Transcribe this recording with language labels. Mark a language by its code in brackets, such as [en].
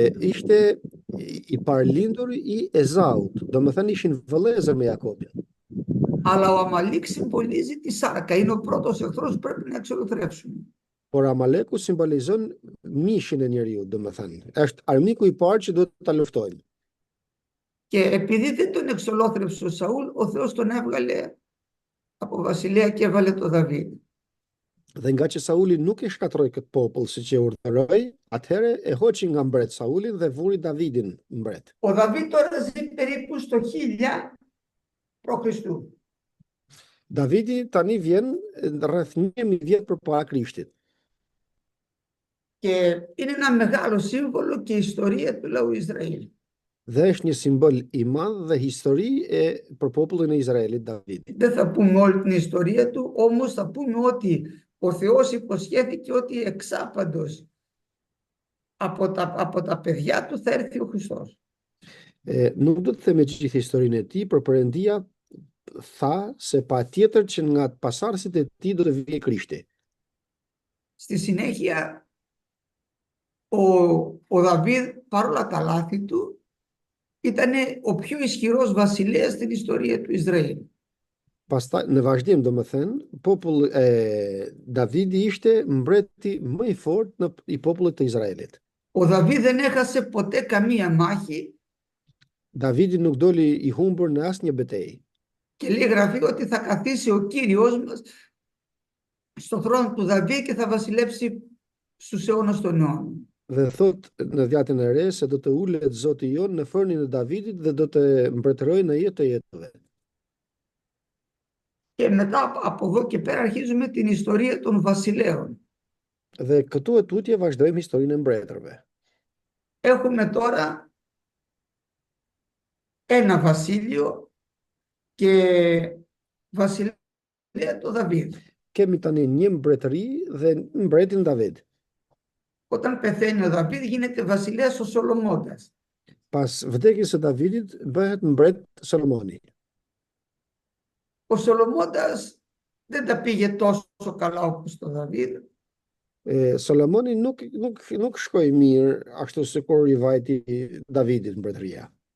[sq] Ishte i parlindur i Ezaut, domethënë ishin vëllezër me Jakobin. [el] Αλλά ο Αμαλίκ συμβολίζει τη σάρκα, είναι ο πρώτος εχθρός που πρέπει να εξολοθρεύσουμε. [sq] Por Amaleku simbolizon mishin e njeriu, domethënë. Është armiku i parë që duhet ta luftojnë. [el] Και επειδή δεν τον εξολόθρευσε ο Σαούλ, ο Θεός τον έβγαλε από βασιλέα και έβαλε τον Δαβίδ. [sq] Dhe nga që Sauli nuk e shkatroi këtë popull siç e urdhëroi, atëherë e hoqi nga mbret Saulin dhe vuri Davidin mbret. [el] Ο Δαβίδ τώρα ζει περίπου στο 1000 π.Χ. [sq] Davidi tani vjen rreth 1000 vjet përpara Krishtit. [el] Και είναι ένα μεγάλο σύμβολο και ιστορία του λαού Ισραήλ. [sq] Dhe është një simbol i madh dhe histori për popullin e Izraelit Davidi. [el] Δεν θα πούμε όλη την ιστορία του, όμως θα πούμε ότι ο Θεός υποσχέθηκε ότι εξάπαντος από τα παιδιά του θα έρθει ο Χριστός. [sq] Nuk do të them gjithë historinë e tij, por Perëndia tha se patjetër që nga pasardhësit e tij do të vijë Krishti. [el] Στη συνέχεια, ο Δαβίδ, παρόλα τα λάθη του, ήταν ο πιο ισχυρός βασιλέας στην ιστορία του Ισραήλ. [sq] Pastaj në vazhdim populli Davidi ishte mbreti më i fortë i popullit të Izraelit. [el] Ο Δαβίδ δεν έχασε ποτέ καμία μάχη. [sq] Davidi nuk doli i humbur në asnjë betejë. [el] Και λέει γραφή ότι θα καθίσει ο Κύριος μας στο θρόνο του Δαβίδ και θα βασιλεύσει στους αιώνας των αιώνων. [sq] Dhe thot në dhjatën e re se do të ulet Zoti jon në fornin e Davidit dhe do të mbretërojë në jetë të jetëve. [el] Και μετά από εδώ και πέρα αρχίζουμε την ιστορία των βασιλέων. [sq] Dhe këtu e tutje vazhdojmë historinë e mbretërve. [el] Έχουμε τώρα ένα βασίλειο και βασιλέα το Δαβίδ. [sq] Kemi tani një mbretëri dhe mbretin David. [el] Όταν πεθαίνει ο Δαβίδ γίνεται βασιλέας ο Σολομώντας. [sq] Pas vdekjes së Davidit bëhet mbret Solomoni. [el] Ο Σολομώντας δεν τα πήγε τόσο καλά όπως το Δαβίδ. [sq] Solomoni nuk shkoi mirë ashtu si kur i vajti Davidit mbretëria.